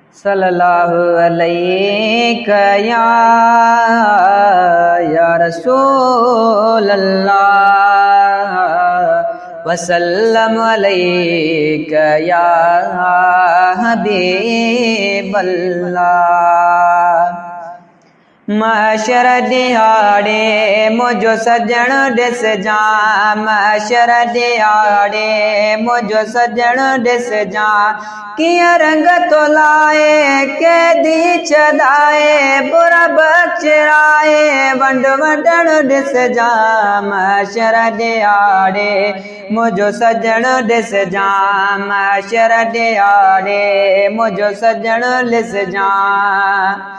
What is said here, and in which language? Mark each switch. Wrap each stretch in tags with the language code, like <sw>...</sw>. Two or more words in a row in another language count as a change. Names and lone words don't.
<ar>صلی اللہ علیہ یا، یا رسول اللہ، وسلم علیک یا حبیب اللہ۔</ar> <sd>محشر ڏهاڙي منهنجو سڄڻ ڏسجان، محشر ڏهاڙي منهنجو سڄڻ ڏسجان، ڪيئن رنگ تو لائي قيدي ڇڏائي، برا بخشائي ونڍ وڍڻ ڏسجان، محشر ڏهاڙي منهنجو سڄڻ ڏسجان، محشر ڏهاڙي منهنجو سڄڻ ڏسجان۔</sd>